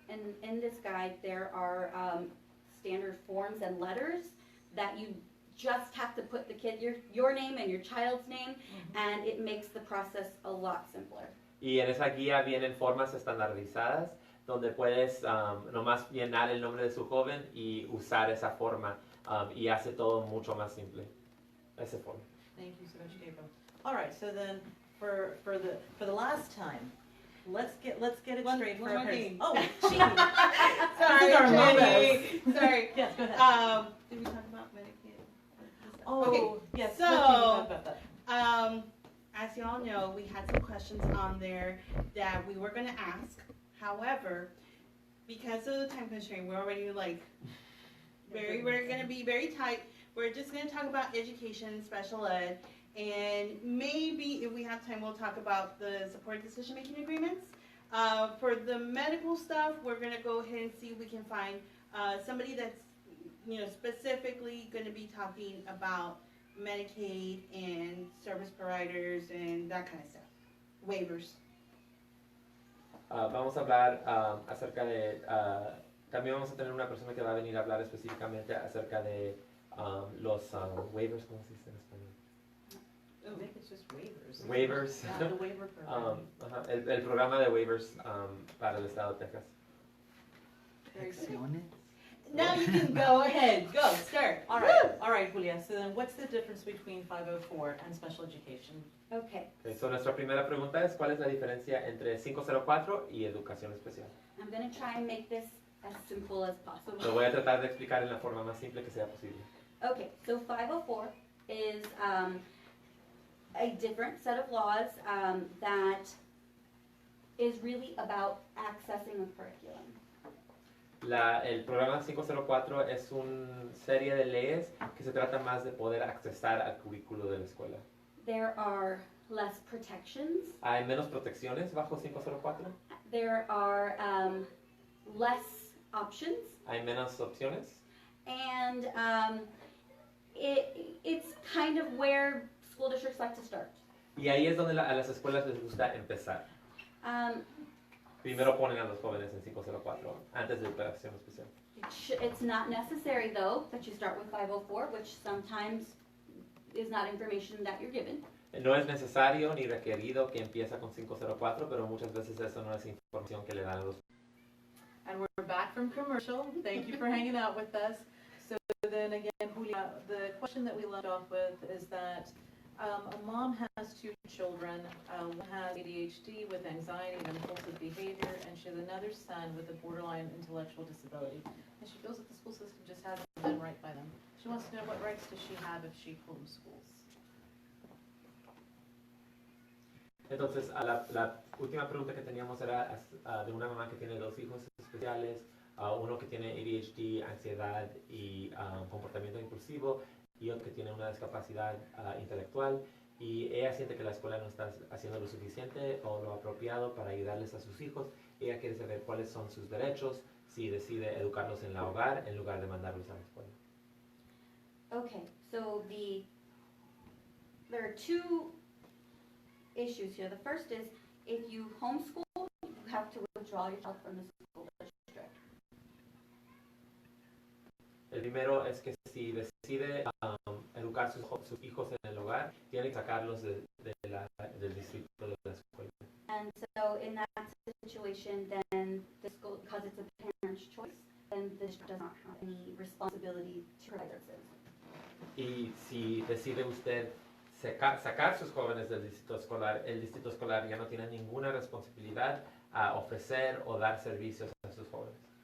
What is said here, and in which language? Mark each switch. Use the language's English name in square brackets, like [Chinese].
[English] And in this guide, there are standard forms and letters that you just have to put your name and your child's name, and it makes the process a lot simpler. [Spanish] Y en esa guía vienen formas estandarizadas donde puedes nomás llenar el nombre de su joven y usar esa forma y hace todo mucho más simple. Esa forma. [English] Thank you so much, Gabriel. All right, so then for the last time, let's get it straight for one more her. thing. Oh, gee. Sorry, This is our Jenny. Sorry. Yes, go ahead. Did we talk about Medicaid? Oh, Okay, yes. so, let's talk about that. As you all know, we had some questions on there that we were going to ask. However, because of the time constraint, we're already we're going to be very tight. We're just going to talk about education, special ed, and maybe if we have time, we'll talk about the supported decision-making agreements. For the medical stuff, we're going to go ahead and see if we can find somebody that's specifically going to be talking about Medicaid and service providers and that kind of stuff. Waivers. [Spanish] Vamos a hablar acerca de... también vamos a tener una persona que va a venir a hablar específicamente acerca de los waivers, ¿cómo se dice en español? [English] I think it's just waivers. Waivers. Yeah, the waiver program. [Spanish] El programa de waivers para el estado de Texas. [English] Now you can go ahead. Go, start. All right, Julia. So then what's the difference between 504 and special education? Okay, Okay, so [Spanish] nuestra primera pregunta es ¿cuál es la diferencia entre 504 y educación especial? [English] I'm going to try and make this as simple as possible. [Spanish] Lo voy a tratar de explicar en la forma más simple que sea posible. [English] Okay, so 504 is a different set of laws that is really about accessing a curriculum. [Spanish] El programa 504 es una serie de leyes que se trata más de poder accesar al currículo de la escuela. [English] There are less protections. [Spanish] ¿Hay menos protecciones bajo 504? [English] There are less options. [Spanish] ¿Hay menos opciones? [English] And it's kind of where school districts like to start. [Spanish] Y ahí es donde a las escuelas les gusta empezar. Primero ponen a los jóvenes en 504 antes de educación especial. [English] It's not necessary, though, that you start with 504, which sometimes is not information that you're given. [Spanish] No es necesario ni requerido que empiece con 504, pero muchas veces eso no es información que le dan a los. [English] And we're back from commercial. Thank you for hanging out with us. So then again, Julia, the question that we left off with is that a mom has two children. One has ADHD with anxiety and impulsive behavior, and she has another son with a borderline intellectual disability. And she feels that the school system just hasn't done right by them. She wants to know what rights does she have if she homeschools. [Spanish] Entonces, la última pregunta que teníamos era de una mamá que tiene dos hijos especiales, uno que tiene ADHD, ansiedad y comportamiento impulsivo, y otro que tiene una discapacidad intelectual, y ella siente que la escuela no está haciendo lo suficiente o lo apropiado para ayudarles a sus hijos. Ella quiere saber cuáles son sus derechos si decide educarlos en el hogar en lugar de mandarlos a la escuela. [English] Okay, so there are two issues here. The first is if you homeschool, you have to withdraw your child from the school district. [Spanish] El primero es que si decide educar sus hijos en el hogar, tiene que sacarlos del distrito de la escuela. [English] And so in that situation, then the school, because it's a parent's choice, then the district does not have any responsibility to provide services. [Spanish] Y si decide usted sacar sus jóvenes del distrito escolar, el distrito escolar ya no tiene ninguna responsabilidad a ofrecer o dar servicios a sus jóvenes.